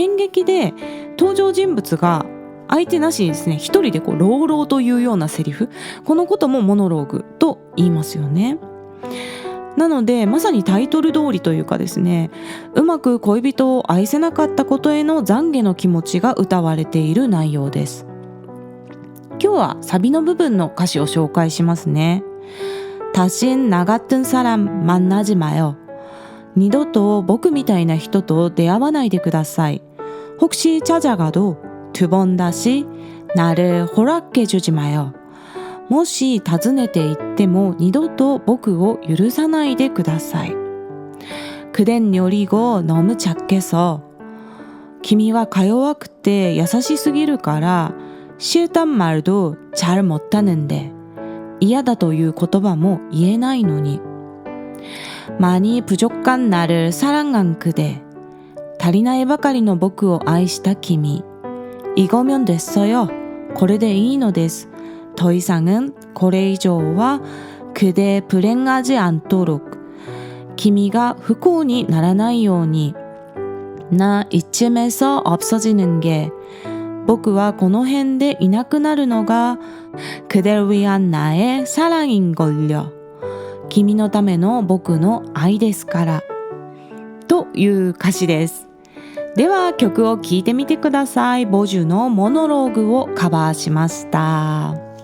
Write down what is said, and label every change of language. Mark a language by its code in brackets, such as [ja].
[ja] 演劇で登場人物が相手なしにですね、一人で朗々というようなセリフ、このこともモノローグと言いますよね。なのでまさにタイトル通りというかですね、うまく恋人を愛せなかったことへの懺悔の気持ちが歌われている内容です。今日はサビの部分の歌詞を紹介しますね。 [ko] 다신 나 같은 사람 만나지 마요。 [ja] 二度と僕みたいな人と出会わないでください。 [ko] 혹시 찾아가도 두 번 다시 나를 허락해주지 마요。 [ja] もし訪ねて行っても二度と僕を許さないでください。 [ko] 그댄 여리고 너무 착해서。 [ja] 君はか弱くて優しすぎるから [ko] 싫단 말도 잘 못하는데。 [ja] 嫌だという言葉も言えないのに。 [ko] 많이 부족한 나를 사랑한 그대。 [ja] 足りないばかりの僕を愛した君。 [ko] 이거면 됐어요。 [ja] これでいいのです。 [ko] 더 이상은 [ja] これ以上は [ko] 그대 불행하지 않도록。 [ja] 君が不幸にならないように。 [ko] 나 이쯤에서 없어지는 게。 [ja] 僕はこの辺でいなくなるのが [ko] 그댈 위한 나의 사랑인걸요。 [ja] 君のための僕の愛ですからという歌詞です。では曲を聴いてみてください。ボジュのモノローグをカバーしました。